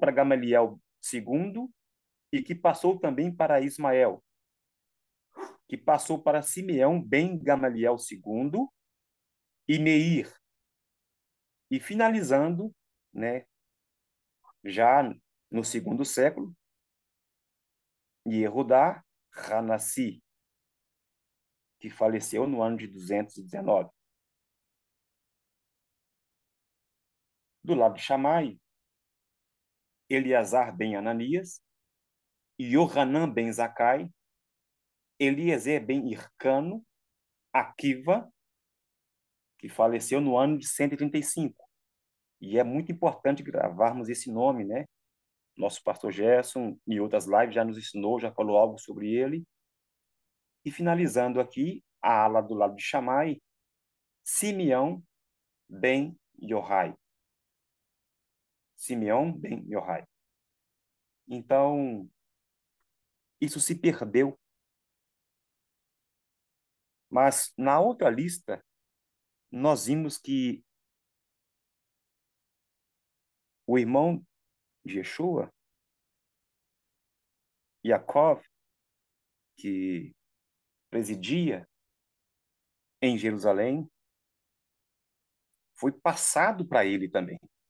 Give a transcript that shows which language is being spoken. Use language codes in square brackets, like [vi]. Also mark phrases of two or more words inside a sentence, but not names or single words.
[pt] para Gamaliel II e que passou também para Ismael, que passou para Simeão ben Gamaliel II e Meir, e finalizando, né, já no segundo século, Yehudá Hanassi, que faleceu no ano de 219. Do lado de Shammai, Eleazar ben Ananias, Yohanan ben Zakai, Eliezer ben Hircano, Akiva, que faleceu no ano de 135. E é muito importante gravarmos esse nome, né? Nosso pastor Gerson, em outras lives, já nos ensinou, já falou algo sobre ele. E finalizando aqui, a ala do lado de Shammai, Simeão ben Yohai. Simeão ben Yohai. Então, isso se perdeu. Mas na outra lista, nós vimos que o irmão de Yeshua Yaakov, que presidia em Jerusalém, foi passado para ele também.